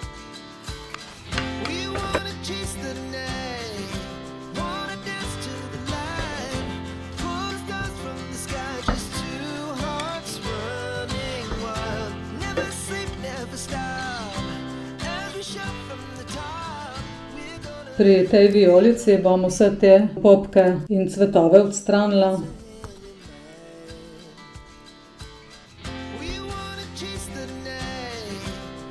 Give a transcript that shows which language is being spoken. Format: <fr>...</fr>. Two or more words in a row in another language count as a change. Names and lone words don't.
<en>We wanna chase the night, wanna dance to the light, pull stars from the sky, just two hearts running wild. Never sleep, never stop, as we shout from the top.</en> <sl>Pri tej vijolici bom vse te popke in cvetove odstranila.</sl> <en>We wanna chase the night.</en>